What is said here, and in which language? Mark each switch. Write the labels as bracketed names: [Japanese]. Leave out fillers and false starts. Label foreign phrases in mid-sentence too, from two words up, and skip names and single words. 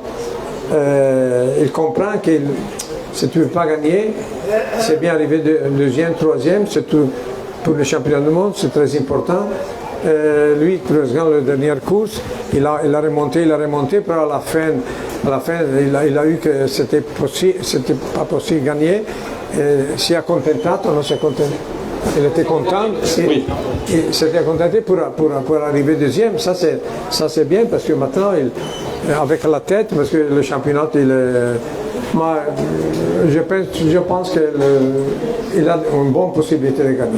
[French] Il comprend que si tu ne veux pas gagner, c'est bien arriver deuxième, troisième, surtout pour le championnat du monde, c'est très important. Lui, pour la dernière course, il a remonté, puis à la fin il a eu que c'était pas possible de gagner. [Italian] Si è contentato, non si è contentato. [French] Il était content, il s'était contenté pour arriver deuxième. Ça c'est bien parce que maintenant, avec la tête, parce que le championnat, je pense qu'il a une bonne possibilité de gagner.